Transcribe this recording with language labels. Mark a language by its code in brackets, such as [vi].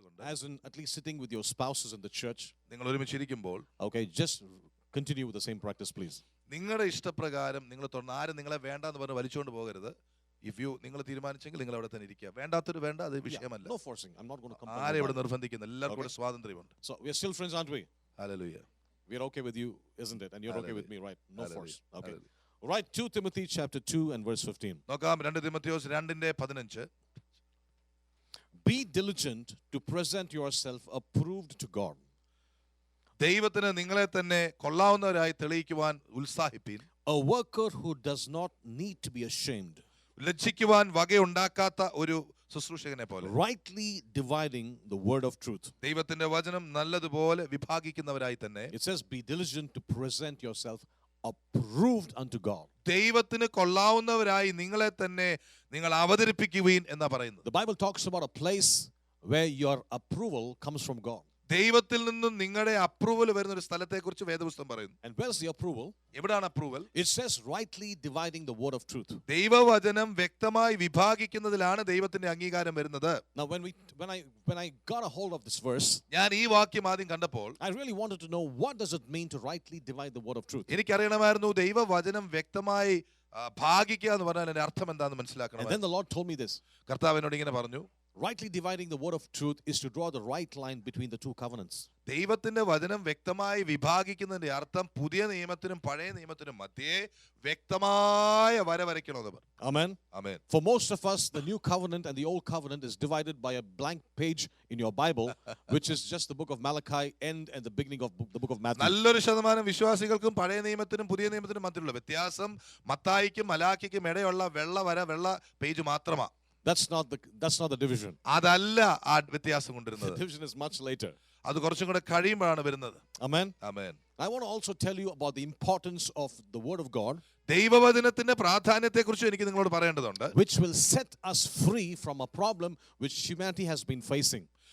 [en] as in at least sitting with your spouses in the church, [ml] നിങ്ങൾ ഒരുമിച്ചിരിക്കുമ്പോൾ [en] okay, just continue with the same practice, please. [ml] നിങ്ങളുടെ ഇഷ്ടപ്രകാരം നിങ്ങൾ ആരും നിങ്ങളെ വേണ്ടെന്ന് പറഞ്ഞ് വലിച്ചുകൊണ്ട് പോകരുത്. നിങ്ങൾ തീരുമാനിച്ചെങ്കിൽ നിങ്ങൾ അവിടെ തന്നെ ഇരിക്കുക. വേണ്ടാത്തൊരു വേണ്ട, അത് വിഷയമല്ല. [en] No forcing. I'm not going to compel. [ml] ആരെ ഇവിടെ നിർബന്ധിക്കുന്നു? എല്ലാവർക്കും കൂടെ സ്വാതന്ത്ര്യമുണ്ട്. [en] So we are still friends, aren't we? Hallelujah. We are okay with you, isn't it? And you're okay with me, right? No force. Okay. Hallelujah. Right, 2 Timothy chapter 2 and verse 15. [ml] നോക്കാം 2 തിമോഥെയോസ് 2:15. [en] Be diligent to present yourself approved to God. [ml] ദൈവത്തിന് നിങ്ങളെ തന്നെ കൊള്ളാവുന്നവരായി തെളിയിക്കുവാൻ ഉത്സാഹിപ്പീൻ. [en] A worker who does not need to be ashamed. [ml] ലജ്ജിക്കുവാൻ വകയുണ്ടാക്കാത്ത ഒരു ശുശ്രൂഷകനെ പോലെ. [en] Rightly dividing the word of truth. [ml] ദൈവത്തിന്റെ വചനം നല്ലതുപോലെ വിഭാഗിക്കുന്നവരായി തന്നെ. [en] It says be diligent to present yourself approved unto God. [ml] ദൈവത്തിന് കൊള്ളാവുന്നവരായി നിങ്ങളെ തന്നെ നിങ്ങൾ അവതരിപ്പിക്കുവീൻ എന്നാ പറയുന്നത്. [en] The Bible talks about a place where your approval comes from God. [ml] ദൈവത്തിൽ നിന്നും നിങ്ങളുടെ അപ്രൂവൽ വരുന്ന ഒരു സ്ഥലത്തെക്കുറിച്ച് വേദപുസ്തകം പറയുന്നു. [en] And where's the approval? [ml] എവിടാണ് approval? [en] It says rightly dividing the word of truth. [ml] ദൈവവചനം വ്യക്തമായി വിഭാഗിക്കുന്നതിലാണ് ദൈവത്തിന്റെ അംഗീകാരം വരുന്നത്. [en] Now when I got a hold of this verse, [ml] ഞാൻ ഈ വാക്യം ആദ്യം കണ്ടപ്പോൾ [en] I really wanted to know what does it mean to rightly divide the word of truth. [ml] എനിക്കറിയണമായിരുന്നു ദൈവവചനം വ്യക്തമായി ഭാഗിക്കുക എന്ന് പറഞ്ഞാൽ അതിന്റെ അർത്ഥം എന്താണെന്ന് മനസ്സിലാക്കണം. [en] And then the Lord told me this. [ml] കർത്താവ് എന്നോട് ഇങ്ങനെ പറഞ്ഞു, [en] Rightly dividing the word of truth is to draw the right line between the two covenants. [ml] ദൈവത്തിന്റെ വചനം വ്യക്തമായി വിഭാഗിക്കുന്നതിന്റെ അർത്ഥം പുതിയ നിയമത്തിനും പഴയ നിയമത്തിനും മധ്യേ വ്യക്തമായ വര വരയ്ക്കണമെന്ന്. [en] Amen. Amen. For most of us, the new covenant and the old covenant is divided by a blank page in your Bible, which is just the book of Malachi and the beginning of the book of Matthew. [ml] നല്ലൊരു ശതമാനം വിശ്വാസികൾക്കും പഴയ നിയമത്തിനും പുതിയ നിയമത്തിനും മധ്യയുള്ള വ്യത്യാസം മത്തായിക്കും മലാക്കിക്കും ഇടയുള്ള വെള്ള page മാത്രമാണ്. [en] That's not the division. [ml] അതല്ല ആ വ്യത്യാസം കൊണ്ടിരുന്നത്. [en] The division is much later. [ml] അത് കുറച്ചും കൂടെ കഴിയുമ്പോഴാണ് വരുന്നത്. [en] Amen. Amen. I want to also tell you about the importance of the word of God, [ml] ദൈവവചനത്തിന്റെ പ്രാധാന്യത്തെക്കുറിച്ച് എനിക്ക് നിങ്ങളോട് പറയേണ്ടതുണ്ട്. [en] which will set us free from a problem which humanity has been facing.